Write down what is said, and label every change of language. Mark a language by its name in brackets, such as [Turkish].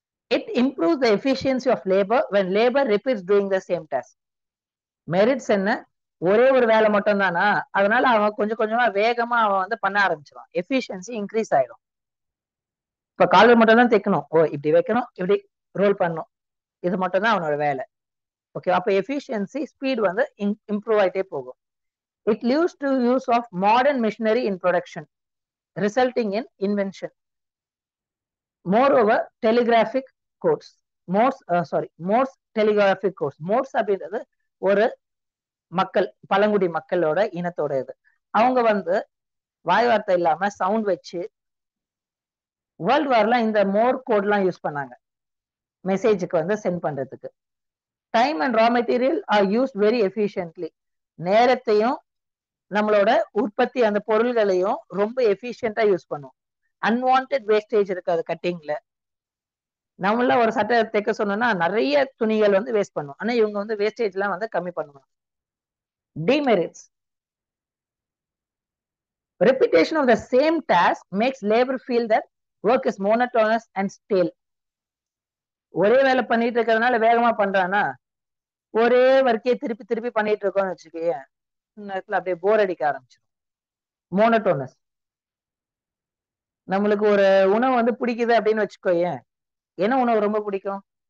[English] It improves the efficiency of labor when labor repeats doing the same task. [Tamil] Merits என்ன, ஒரே ஒரு வேலை மட்டும் தானா, அதனால அவன் கொஞ்சம் கொஞ்சமா வேகமா அவன் வந்து பண்ண ஆரம்பிச்சிருவான். எஃபிஷியன்சி இன்க்ரீஸ் ஆயிடும். இப்ப காலர் மட்டும் தான் தைக்கணும், ஓ இப்படி வைக்கணும், இப்படி ரோல் பண்ணணும், இது மட்டும் தான் அவனோட வேலை. ஓகே, அப்ப எஃபிஷியன்சி ஸ்பீட் வந்து இம்ப்ரூவ் ஆயிட்டே போகும். [English] It leads to use of modern machinery in production, resulting in invention. Moreover, telegraphic codes, Morse telegraphic codes. [Tamil] Morse அப்படின்றது ஒரு மக்கள், பழங்குடி மக்களோட இனத்தோட இது. அவங்க வந்து வாய் வார்த்தை இல்லாம சவுண்ட் வச்சு வேர்ல்டு வார்ல இந்த மோர் கோட் எல்லாம் யூஸ் பண்ணாங்க மெசேஜுக்கு வந்து சென்ட் பண்றதுக்கு. [English] Time and raw material are use very efficiently. [Tamil] நேரத்தையும் நம்மளோட உற்பத்தி அந்த பொருள்களையும் ரொம்ப எஃபிஷியன்டா யூஸ் பண்ணும். அன்வான்ட் வேஸ்டேஜ் இருக்காது கட்டிங்ல. நம்மள ஒரு சட்டை தைக்க சொன்னோம்னா நிறைய துணிகள் வந்து வேஸ்ட் பண்ணும், ஆனா இவங்க வந்து வேஸ்டேஜ் எல்லாம் வந்து கம்மி பண்ணுவாங்க. Demerits. [English] Repetition of the same task makes labor feel that work is monotonous and stale. [Tamil] ஒரே வேலை பண்ணிட்டு இருக்கிறதுனால வேகமா பண்றானா, ஒரே ஒர்க்கே திருப்பி திருப்பி பண்ணிட்டு இருக்கோம்னு வச்சுக்கோங்க, நேரத்துல அப்படியே போர் அடிக்க ஆரம்பிச்சிடும். மோனோட்டோனஸ். நம்மளுக்கு ஒரு உணவு வந்து பிடிக்குது அப்படின்னு வச்சுக்கோயேன், என்ன உணவு ரொம்ப பிடிக்கும்?